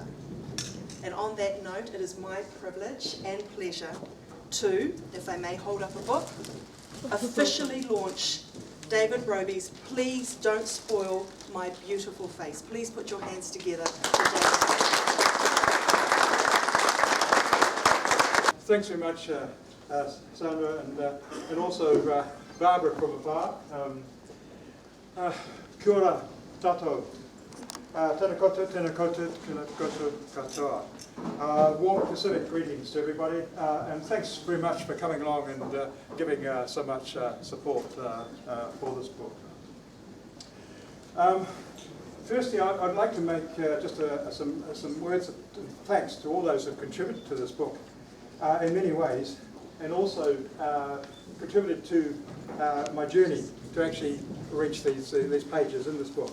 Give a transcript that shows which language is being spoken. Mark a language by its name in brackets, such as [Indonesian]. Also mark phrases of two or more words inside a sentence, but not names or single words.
[English] And on that note, it is my privilege and pleasure to, if I may hold up a book, officially launch David Robie's Please Don't Spoil My Beautiful Face. Please put your hands together for David. Thanks very much, Sandra, and also Barbara from afar. [Māori] Kia ora tātou. Tēnā koutou, tēnā koutou, tēnā koutou katoa. [English] Warm Pacific greetings to everybody, and thanks very much for coming along and giving so much support for this book. Firstly, I'd like to make just some words of thanks to all those who have contributed to this book in many ways, and also contributed to my journey to actually reach these pages in this book.